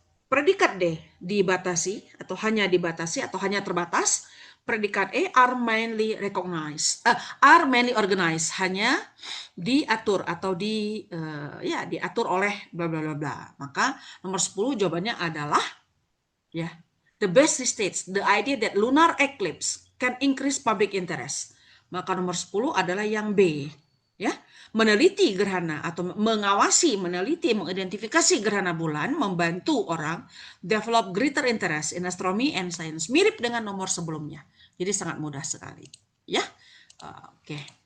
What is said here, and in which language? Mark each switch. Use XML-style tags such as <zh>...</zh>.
<id>Predikat D dibatasi atau hanya terbatas. Predikat E</id> <en>are mainly recognized, are mainly organized,</en> <id>hanya diatur atau diatur oleh bla bla bla bla. Maka nomor 10 jawabannya adalah ya.</id> <en>The best states the idea that lunar eclipse can increase public interest.</en> <id>Maka nomor 10 adalah yang B. Ya, meneliti gerhana atau meneliti, mengidentifikasi gerhana bulan membantu orang</id> <en>develop greater interest in astronomy and science.</en> <id>Mirip dengan nomor sebelumnya. Jadi sangat mudah sekali. Ya, oke.</id>